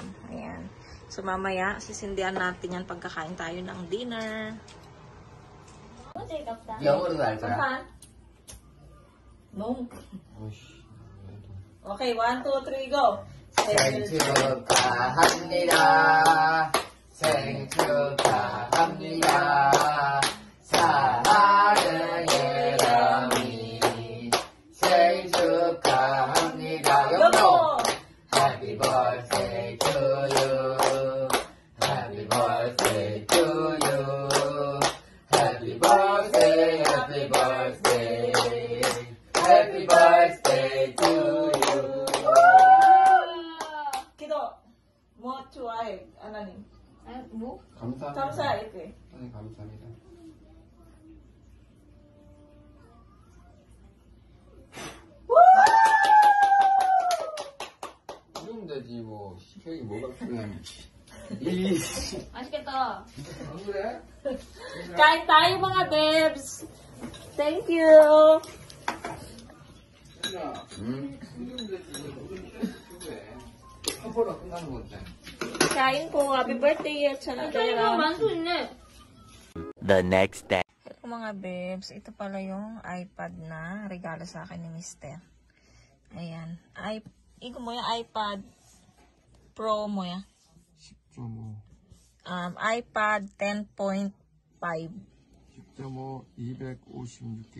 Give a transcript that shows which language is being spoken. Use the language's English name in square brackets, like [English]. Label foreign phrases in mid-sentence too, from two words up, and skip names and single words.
[Filipino] Ayan. So, mamaya, sisindihan natin yan pagkakain tayo ng dinner. [Korean] 영어로 할 거야. [English] Saan? No. Okay, 1, 2, 3, go! [Korean] 생일 축하합니다. 생일 축하합니다. 사랑하는 예람이 생일 축하합니다. 영어! [English] Happy birthday to you. Happy birthday to you. Happy birthday, happy birthday. Happy birthday to you. Kido, mo chuay, ni? [Korean] 감사합니다. 감사해, 그. 네, 감사합니다. 이러면 되지 뭐 케이크 뭐가 중요해. 맛있겠다. 안 그래? [Filipino] Kain tayo mga bebs. [English] Thank you. [Korean] 이러면 되지. 그래. 커버로 끝나는 건데. [Filipino] Kain po. [English] Happy birthday, Yechan. The next day. [Filipino] Hello mga bebs. Ito pala yung iPad na regalo sa akin ni Mr. Ayan. Igo mo yung iPad Pro mo ya. iPad 10.5. 10.5 256GB.